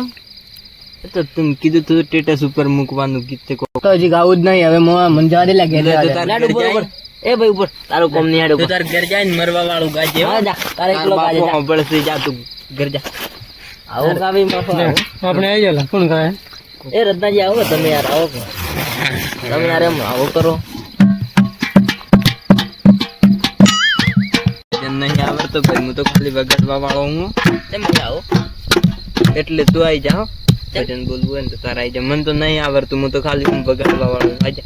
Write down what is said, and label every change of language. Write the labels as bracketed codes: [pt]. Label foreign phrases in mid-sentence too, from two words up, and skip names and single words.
[gu] એ તો તું કીધું તું સ્ટેટસ ઉપર મૂકવાનું ગીત છે કોક તો હજી ગાવું જ નહીં હવે મને જવા દે લાગે તો તાર ઘર જાય. એ ભાઈ ઉપર તારું કોમ નહીં તું તાર ઘર જાય ને મરવા વાળું ગાજે હો. હા, જા. તારે તાર એકલો ગાજે, બાપુ જા. હોંભળશે, જા તું ઘર જા આવું ગાવી માફો આવું. [hi] अपने आई जाला कौन गाए [gu] એ રત્નાજી આવો તમે યાર આવો કે. તમે યાર એમ આવો કરો જેમ નહીં આવડતો ભાઈ હું તો ખાલી વગાડવા વાળો હું તમે આવો એટલે તું આવી જા હો. ભજન બોલવું હોય ને તો તારે આવી જા મને તો નહીં આવડતું હું તો ખાલી હું વગાડવા વાળો આવી જા